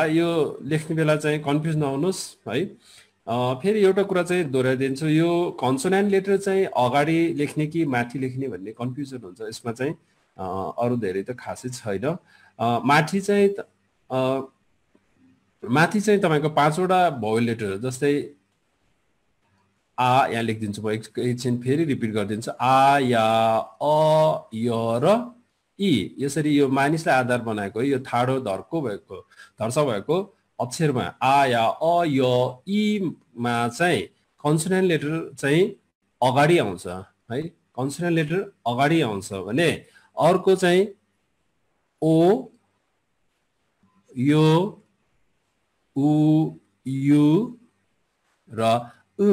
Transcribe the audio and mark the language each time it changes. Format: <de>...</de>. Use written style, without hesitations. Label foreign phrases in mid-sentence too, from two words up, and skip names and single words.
<ne>यो लेख्ने बेला चाहिँ कन्फ्युज नहुनुहोस् है। फेरि एउटा कुरा चाहिँ दोहोऱ्याइदिन्छु, यो</ne> <en>consonant letter</en> <ne>चाहिँ अगाडि लेख्ने कि माथि लेख्ने भन्ने कन्फ्युजन हुन्छ। यसमा चाहिँ अरू धेरै त खासै छैन। माथि चाहिँ तपाईँको 5 वटा</ne> <en>vowel letter,</en> <ne>जस्तै आ, यहाँ लेखिदिन्छु म एकछिन फेरि रिपिट गरिदिन्छु। आ, या, अ, य र इ। यसरी यो मानिसलाई आधार बनाएको, यो ठाडो धर्सा भएको अक्षरमा आ, या, अ, य, इ मा चाहिँ</ne> <en>consonant letter</en> <ne>चाहिँ अगाडि आउँछ है।</ne> <en>consonant letter</en> <ne>अगाडि आउँछ भने अर्को चाहिँ ओ, यो, उ, यु र उ।</ne>